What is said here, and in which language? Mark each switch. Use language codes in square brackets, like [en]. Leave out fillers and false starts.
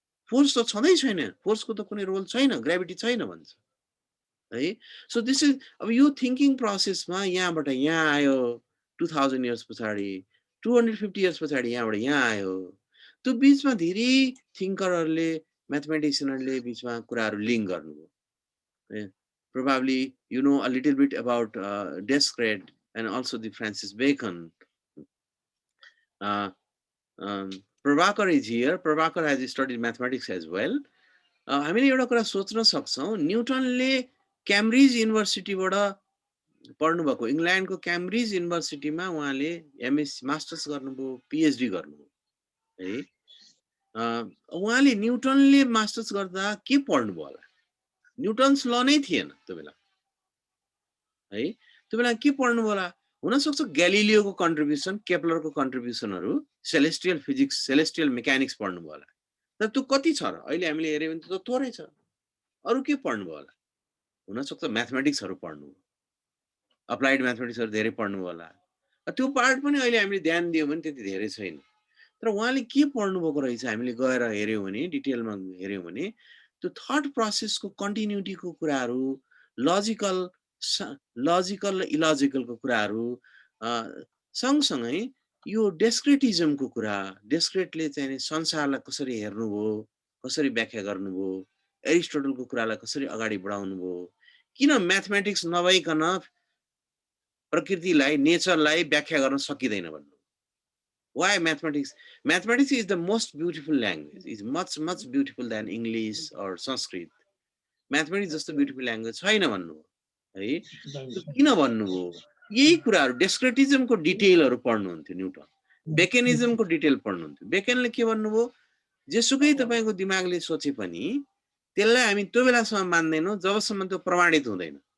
[ne] Force त छँदै छैन, फोर्सको त कुनै रोल छैन, ग्राभिटी छैन भन्छ है। [en] so this is, [ne] अब यो थिङ्किङ प्रोसेसमा यहाँबाट यहाँ आयो 2000 इयर्स पछाडि, 250 इयर्स पछाडि यहाँबाट यहाँ आयो। त्यो बिचमा धेरै थिङ्करहरूले, म्याथमेटिसियनहरूले बिचमा कुराहरू लिङ्क गर्नुभयो। [en] Probably you know a little bit about Descartes and also the Francis Bacon. Prabhakar is here. Prabhakar has studied mathematics as well. [ne] हामीले एउटा कुरा सोच्न सक्छौँ, न्युटनले क्याम्ब्रिज युनिभर्सिटीबाट पढ्नुभएको, इङ्ल्यान्डको क्याम्ब्रिज युनिभर्सिटीमा उहाँले एमएससी मास्टर्स गर्नुभयो, पिएचडी गर्नुभयो है। उहाँले न्युटनले मास्टर्स गर्दा के पढ्नुभयो होला? न्युटन्स ल नै थिएन त्यो बेला है। त्यो बेला के पढ्नुभयो होला? हुनसक्छ ग्यालिलियोको contribution, केप्लरको कन्ट्रिब्युसनहरू, celestial physics, celestial mechanics पढ्नुभयो होला। तर त्यो कति छ र? अहिले हामीले हेऱ्यो भने त थोरै छ। अरू के पढ्नुभयो होला? हुनसक्छ म्याथमेटिक्सहरू पढ्नुभयो, अप्लाइड म्याथमेटिक्सहरू धेरै पढ्नुभयो होला। त्यो पार्ट पनि अहिले हामीले ध्यान दियौँ भने त्यति धेरै छैन। तर उहाँले के पढ्नुभएको रहेछ हामीले गएर हेऱ्यौँ भने, डिटेलमा हेऱ्यौँ भने त्यो थट प्रोसेसको कन्टिन्युटीको कुराहरू, लजिकल र इलजिकलको कुराहरू, सँगसँगै यो डेस्क्रेटिजमको कुरा, डेस्क्रेटले चाहिँ संसारलाई कसरी हेर्नुभयो, कसरी व्याख्या गर्नुभयो, एरिस्टोटलको कुरालाई कसरी अगाडि बढाउनु भयो, किन म्याथमेटिक्स नभइकन प्रकृतिलाई, नेचरलाई व्याख्या गर्न सकिँदैन भन्नु। [en] Why mathematics? Mathematics is the most beautiful language. It's much beautiful than English or Sanskrit. [ne] Mathematics जस्तो [en] beautiful language [ne] छैन भन्नु है। किन भन्नुभयो? यही कुराहरू डेस्क्रेटिजमको डिटेलहरू पढ्नुहुन्थ्यो न्युटन, बेकेनिजमको डिटेल पढ्नुहुन्थ्यो। बेकेनले के भन्नुभयो? जेसुकै तपाईको दिमागले सोचे पनि त्यसलाई हामी त्यो बेलासम्म मान्दैनौँ जबसम्म त्यो प्रमाणित हुँदैन।